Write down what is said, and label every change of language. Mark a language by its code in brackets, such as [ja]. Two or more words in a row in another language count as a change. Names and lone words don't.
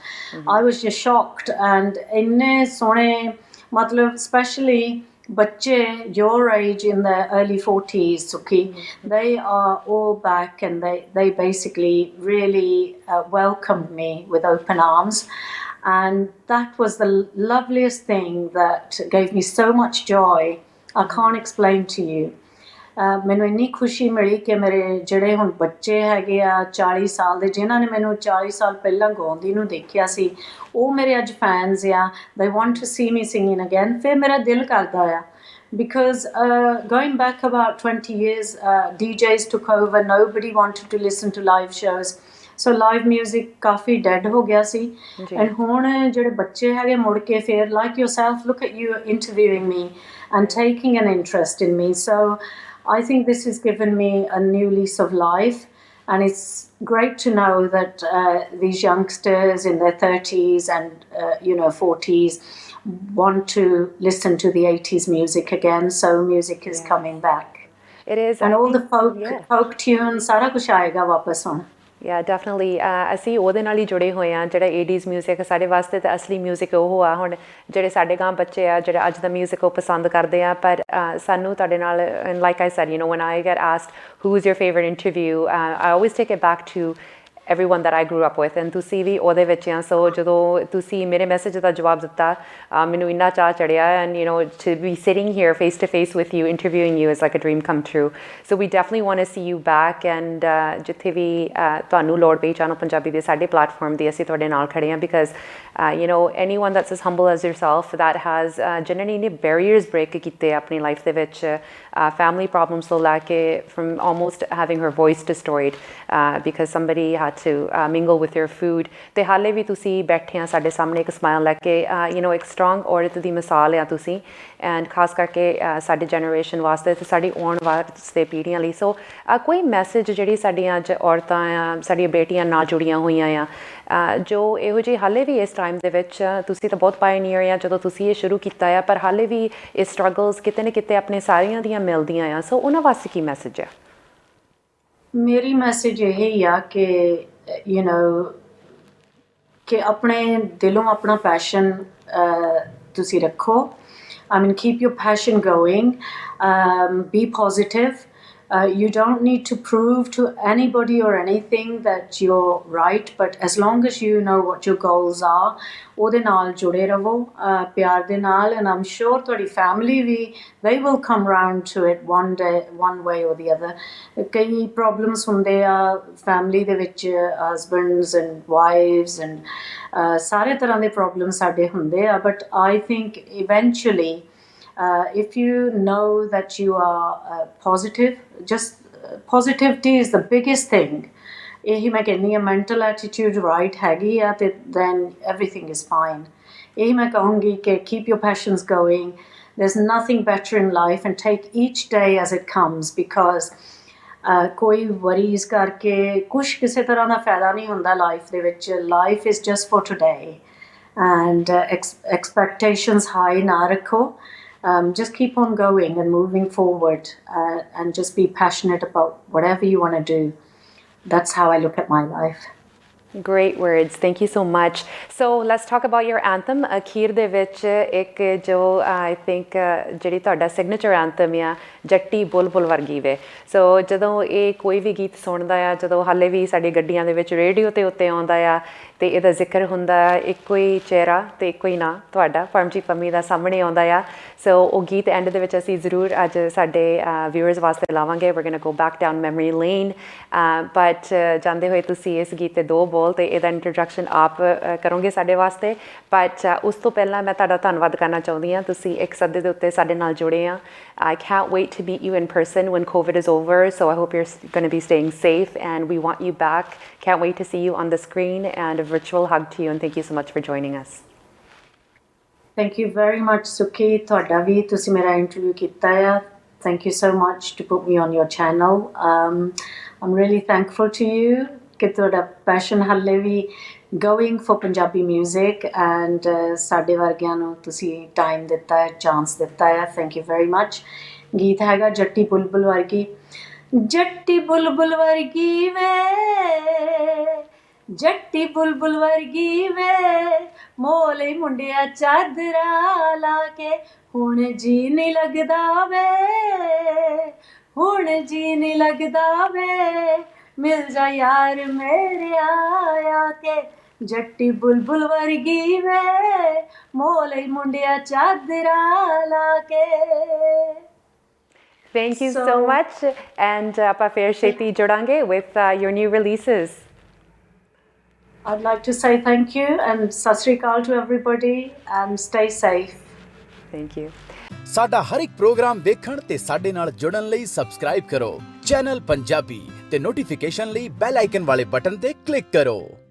[en] I was just shocked, and [pa] ਇੰਨੇ ਸੋਹਣੇ ਮਤਲਬ [en] especially बच्चे your age in their early 40s, Sukhi, they are all back, and they basically really welcomed me with open arms, and that was the loveliest thing that gave me so much joy. I can't explain to you. [pa] ਮੈਨੂੰ ਇੰਨੀ ਖੁਸ਼ੀ ਮਿਲੀ ਕਿ ਮੇਰੇ ਜਿਹੜੇ ਹੁਣ ਬੱਚੇ ਹੈਗੇ ਆ 40 ਸਾਲ ਦੇ, ਜਿਨ੍ਹਾਂ ਨੇ ਮੈਨੂੰ 40 ਸਾਲ ਪਹਿਲਾਂ ਗਾਉਂਦੀ ਨੂੰ ਦੇਖਿਆ ਸੀ, ਉਹ ਮੇਰੇ ਅੱਜ ਫੈਨਸ ਆ। [en] they want to see me singing again. [pa] ਫਿਰ ਮੇਰਾ ਦਿਲ ਕਰਦਾ ਆ, [en] because going back about 20 years, DJs took over, nobody wanted to listen to live shows, so live music [pa] ਕਾਫੀ dead ਹੋ ਗਿਆ ਸੀ। and ਹੁਣ ਜਿਹੜੇ ਬੱਚੇ ਹੈਗੇ ਮੁੜ ਕੇ ਫਿਰ, [en] like yourself, look at you interviewing me and taking an interest in me. So I think this has given me a new lease of life, and it's great to know that these youngsters in their 30s and 40s want to listen to the 80s music again. So music is coming back. It is, and all the folk tunes, [pa] ਸਾਰਾ ਕੁਝ ਆਏਗਾ ਵਾਪਸ ਹੁਣ. [en] Yeah, definitely. [pa] ਅਸੀਂ ਉਹਦੇ ਨਾਲ ਹੀ ਜੁੜੇ ਹੋਏ ਹਾਂ, ਜਿਹੜਾ 80s ਮਿਊਜ਼ਿਕ ਸਾਡੇ ਵਾਸਤੇ ਤਾਂ ਅਸਲੀ ਮਿਊਜ਼ਿਕ ਉਹ ਆ। ਹੁਣ ਜਿਹੜੇ ਸਾਡੇ ਗਾਂ ਬੱਚੇ ਆ ਜਿਹੜੇ ਅੱਜ ਦਾ ਮਿਊਜ਼ਿਕ ਉਹ ਪਸੰਦ ਕਰਦੇ ਆ, ਪਰ ਸਾਨੂੰ ਤੁਹਾਡੇ ਨਾਲ, [en] like I said, when I get asked who's your favorite interview, I always take it back to everyone that I grew up with, and [pa] ਤੁਸੀਂ ਵੀ ਉਹਦੇ ਵਿੱਚ ਆ। ਸੋ ਜਦੋਂ ਤੁਸੀਂ ਮੇਰੇ ਮੈਸੇਜ ਦਾ ਜਵਾਬ ਦਿੱਤਾ, ਮੈਨੂੰ ਇੰਨਾ ਚਾਅ ਚੜਿਆ, [en] and to be sitting here face to face with you, interviewing you is like a dream come true. So we definitely want to see you back, and [pa] ਜਿੱਥੇ ਵੀ ਤੁਹਾਨੂੰ ਲੋੜ ਪਈ ਚੈਨਲ ਪੰਜਾਬੀ ਦੇ ਸਾਡੇ ਪਲੇਟਫਾਰਮ ਦੀ, ਅਸੀਂ ਤੁਹਾਡੇ ਨਾਲ ਖੜੇ ਹਾਂ, [en] because anyone that's as humble as yourself, that has [pa] ਜਿਨ੍ਹਾਂ ਨੇ ਇੰਨੇ [en] barriers break [pa] ਕੀਤੇ ਆਪਣੀ ਲਾਈਫ ਦੇ ਵਿੱਚ, [en] family problems [pa] ਤੋਂ ਲੈ ਕੇ, [en] from almost having her voice destroyed because somebody had to mingle with your food, [pa] ਤੇ ਹਾਲੇ ਵੀ ਤੁਸੀਂ ਬੈਠੇ ਆ ਸਾਡੇ ਸਾਹਮਣੇ ਇੱਕ ਸਮਾਈਲ ਲੈ ਕੇ। ਇੱਕ ਸਟਰੋਂਗ ਔਰਤ ਦੀ ਮਿਸਾਲ ਆ ਤੁਸੀਂ, ਐਂਡ ਖਾਸ ਕਰਕੇ ਸਾਡੇ ਜਨਰੇਸ਼ਨ ਵਾਸਤੇ ਤੇ ਸਾਡੀ ਆਉਣ ਵਾਸਤੇ ਪੀੜ੍ਹੀਆਂ ਲਈ। ਸੋ ਕੋਈ ਮੈਸੇਜ ਜਿਹੜੀ ਸਾਡੀਆਂ ਅੱਜ ਔਰਤਾਂ ਆ, ਸਾਡੀਆਂ ਬੇਟੀਆਂ ਨਾਲ ਜੁੜੀਆਂ ਹੋਈਆਂ ਆ, ਜੋ ਇਹੋ ਜਿਹੀ ਹਾਲੇ ਵੀ ਇਸ ਟਾਈਮ ਦੇ ਵਿੱਚ, ਤੁਸੀਂ ਤਾਂ ਬਹੁਤ ਪਾਇਨੀਅਰ ਆ ਜਦੋਂ ਤੁਸੀਂ ਇਹ ਸ਼ੁਰੂ ਕੀਤਾ ਆ, ਪਰ ਹਾਲੇ ਵੀ ਇਹ ਸਟਰਗਲਸ ਕਿਤੇ ਨਾ ਕਿਤੇ ਆਪਣੇ ਸਾਰਿਆਂ ਦੀਆਂ ਮਿਲਦੀਆਂ ਆ। ਸੋ ਉਹਨਾਂ ਵਾਸਤੇ ਕੀ ਮੈਸੇਜ ਆ? ਮੇਰੀ ਮੈਸੇਜ ਇਹ ਹੀ ਆ ਕਿ ਕਿ ਆਪਣੇ ਦਿਲੋਂ ਆਪਣਾ ਪੈਸ਼ਨ ਤੁਸੀਂ ਰੱਖੋ। [en] I mean, keep your passion going, be positive, You don't need to prove to anybody or anything that you're right, but as long as you know what your goals are, [pa] ਉਹਦੇ ਨਾਲ ਜੁੜੇ ਰਹੋ ਪਿਆਰ ਦੇ ਨਾਲ, [en] and I'm sure [pa] ਤੁਹਾਡੀ family ਵੀ [en] they will come round to it one day, one way or the other. [pa] ਕਈ problems ਹੁੰਦੇ ਆ family ਦੇ ਵਿੱਚ, [en] husbands and wives and [pa] ਸਾਰੇ ਤਰ੍ਹਾਂ ਦੇ problems ਸਾਡੇ ਹੁੰਦੇ ਆ, [en] but I think eventually if you know that you are positive, just positivity is the biggest thing. [pa] ਇਹੀ ਮੈਂ ਕਹਿੰਦੀ ਹਾਂ, [en] mental attitude right [pa] ਹੈਗੀ ਆ ਤੇ [en] then everything is fine. [pa] ਇਹੀ ਮੈਂ ਕਹੂੰਗੀ ਕਿ [en] keep your passions going. There's nothing better in life, and take each day as it comes, because [pa] ਕੋਈ worries ਕਰਕੇ ਕੁਛ ਕਿਸੇ ਤਰ੍ਹਾਂ ਦਾ ਫਾਇਦਾ ਨਹੀਂ ਹੁੰਦਾ ਲਾਈਫ ਦੇ ਵਿੱਚ. [en] Life is just for today, and expectations high [pa] ਨਾ ਰੱਖੋ. [en] Just keep on going and moving forward, and just be passionate about whatever you want to do. That's how I look at my life. Great words. Thank you so much. So let's talk about your anthem. [pa] ਅਖੀਰ ਦੇ ਵਿੱਚ ਇੱਕ ਜੋ [en] I think [pa] ਜਿਹੜੀ ਤੁਹਾਡਾ ਸਿਗਨੇਚਰ ਐਂਥਮ ਆ, ਜੱਟੀ ਬੁਲਬੁਲ ਵਰਗੀ ਵੇ. ਸੋ ਜਦੋਂ ਇਹ ਕੋਈ ਵੀ ਗੀਤ ਸੁਣਦਾ ਆ, ਜਦੋਂ ਹਾਲੇ ਵੀ ਸਾਡੀ ਗੱਡੀਆਂ ਦੇ ਵਿੱਚ ਰੇਡੀਓ ਤੇ ਉੱਤੇ ਆਉਂਦਾ ਆ ਤੇ ਇਹਦਾ ਜ਼ਿਕਰ ਹੁੰਦਾ, ਇੱਕੋ ਹੀ ਚਿਹਰਾ ਤੇ ਇੱਕੋ ਹੀ ਨਾਂ ਤੁਹਾਡਾ ਪਰਮਜੀਤ ਪੰਮੀ ਦਾ ਸਾਹਮਣੇ ਆਉਂਦਾ ਆ. ਸੋ ਉਹ ਗੀਤ ਐਂਡ ਦੇ ਵਿੱਚ ਅਸੀਂ ਜ਼ਰੂਰ ਅੱਜ ਸਾਡੇ ਵਿਊਅਰਸ ਵਾਸਤੇ ਲਾਵਾਂਗੇ. we're going to go back down memory lane, but ਜਾਂਦੇ ਹੋਏ ਤੁਸੀਂ ਇਸ ਗੀਤ ਦੇ ਦੋ ਬੋਲ ਤੇ ਇਹਦਾ ਇੰਟਰੋਡਕਸ਼ਨ ਆਪ ਕਰੋਗੇ ਸਾਡੇ ਵਾਸਤੇ. ਬਟ ਉਸ ਤੋਂ ਪਹਿਲਾਂ ਮੈਂ ਤੁਹਾਡਾ ਧੰਨਵਾਦ ਕਰਨਾ ਚਾਹੁੰਦੀ ਹਾਂ, ਤੁਸੀਂ ਇੱਕ ਸੱਦੇ ਦੇ ਉੱਤੇ ਸਾਡੇ ਨਾਲ ਜੁੜੇ ਆ. [en] I can't wait to meet you in person when COVID is over, so I hope you're going to be staying safe, and we want you back. Can't wait to see you on the screen, and a virtual hug to you, and thank you so much for joining us. Thank you very much, Sukhi. [pa] ਤੁਹਾਡਾ ਵੀ ਤੁਸੀਂ ਮੇਰਾ ਇੰਟਰਵਿਊ ਕੀਤਾ ਆ. [en] Thank you so much to put me on your channel. I'm really thankful to you [pa] ਕਿ ਤੁਹਾਡਾ passion ਹਾਲੇ ਵੀ [en] going for Punjabi music, and [pa] ਸਾਡੇ ਵਰਗਿਆਂ ਨੂੰ ਤੁਸੀਂ ਟਾਈਮ ਦਿੱਤਾ ਹੈ, ਚਾਂਸ ਦਿੱਤਾ ਹੈ. [en] Thank you very much. [pa] ਗੀਤ ਹੈਗਾ ਜੱਟੀ ਬੁਲਬੁਲ ਵਰਗੀ. ਜੱਟੀ ਬੁਲਬੁਲ ਵਰਗੀ ਵੇ, ਜੱਟੀ ਬੁਲਬੁਲ ਵਰਗੀ ਵੇ, ਮੋਲੇ ਮੁੰਡਿਆ ਚਾਦਰਾ ਲਾ ਕੇ, ਹੁਣ ਜੀ ਨਹੀਂ ਲੱਗਦਾ ਵੇ, ਹੁਣ ਜੀ ਨਹੀਂ ਲੱਗਦਾ ਵੇ, ਮਿਲ ਜਾ ਯਾਰ ਮੇਰੇ ਆਇਆ ਕੇ, ਜੱਟੀ ਬੁਲਬੁਲ ਵਰਗੀ ਵੇ, ਮੋਲੇ ਮੁੰਡਿਆ ਚਾਦਰਾ ਲਾ ਕੇ. [en] Thank you so much, and [pa] ਆਪਾਂ ਫਿਰ ਛੇਤੀ ਜੁੜਾਂਗੇ [en] with your new releases. I'd like to say thank you and [pa] ਸਤਿ ਸ਼੍ਰੀ ਅਕਾਲ [en] to everybody, and stay safe. Thank you. [pa] ਸਾਡਾ ਹਰ ਇੱਕ ਪ੍ਰੋਗਰਾਮ ਵੇਖਣ ਤੇ ਸਾਡੇ ਨਾਲ ਜੁੜਨ ਲਈ ਸਬਸਕ੍ਰਾਈਬ ਕਰੋ ਚੈਨਲ ਪੰਜਾਬੀ ਤੇ ਨੋਟੀਫਿਕੇਸ਼ਨ ਲਈ ਬੈਲ ਆਈਕਨ ਵਾਲੇ ਬਟਨ ਤੇ ਕਲਿੱਕ ਕਰੋ.